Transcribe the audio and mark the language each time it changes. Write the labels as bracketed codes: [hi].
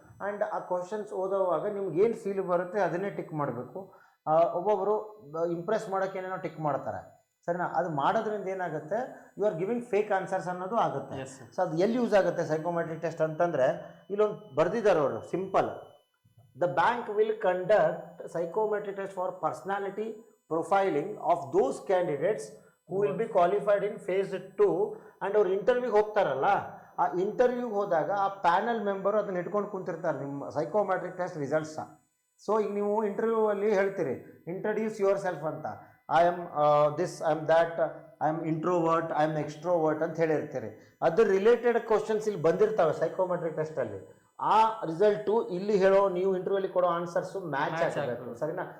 [kn] And ಆ questions ಓದೋವಾಗ ನಿಮ್ಗೆ ಏನು ಫೀಲ್ ಬರುತ್ತೆ ಅದನ್ನೇ ಟಿಕ್ ಮಾಡಬೇಕು. ಒಬ್ಬೊಬ್ಬರು ಇಂಪ್ರೆಸ್ ಮಾಡೋಕ್ಕೆ ಏನೇನೋ ಟಿಕ್ ಮಾಡ್ತಾರೆ, ಸರಿನಾ? ಅದು ಮಾಡೋದ್ರಿಂದ ಏನಾಗುತ್ತೆ, [en] you are giving fake answers [kn] ಅನ್ನೋದು ಆಗುತ್ತೆ. ಸೊ ಅದು ಎಲ್ಲಿ ಯೂಸ್ ಆಗುತ್ತೆ ಸೈಕೋಮೆಟ್ರಿಕ್ ಟೆಸ್ಟ್ ಅಂತಂದರೆ, ಇಲ್ಲೊಂದು ಬರ್ದಿದ್ದಾರೆ ಅವರು simple, [en] the bank will conduct psychometric test for personality profiling of those candidates who will be qualified in phase 2 and [kn] ಅವ್ರು ಇಂಟರ್ವ್ಯೂಗೆ ಹೋಗ್ತಾರಲ್ಲ ಆ ಇಂಟರ್ವ್ಯೂಗೆ ಹೋದಾಗ ಆ ಪ್ಯಾನಲ್ ಮೆಂಬರು ಅದನ್ನ ಇಟ್ಕೊಂಡು ಕುಂತಿರ್ತಾರೆ ನಿಮ್ಮ ಸೈಕೋಮೆಟ್ರಿಕ್ ಟೆಸ್ಟ್ ರಿಸಲ್ಟ್ಸ. ಸೊ ಈಗ ನೀವು ಇಂಟರ್ವ್ಯೂ ಅಲ್ಲಿ ಹೇಳ್ತೀರಿ [en] introduce yourself ಅಂತ, I am this, I am that, I am introvert, I am extrovert [kn] ಅಂತ ಹೇಳಿರ್ತೀರಿ. ಅದ್ರ ರಿಲೇಟೆಡ್ ಕ್ವಶನ್ಸ್ ಇಲ್ಲಿ ಬಂದಿರ್ತವೆ ಸೈಕೋಮೆಟ್ರಿಕ್ ಟೆಸ್ಟಲ್ಲಿ. ಆ ರಿಸಲ್ಟು ಇಲ್ಲಿ ಹೇಳೋ ನೀವು ಇಂಟರ್ವ್ಯೂಲಿ ಕೊಡೋ ಆನ್ಸರ್ಸು ಮ್ಯಾಚ್ ಆಗಬೇಕು, ಸರಿನಾ?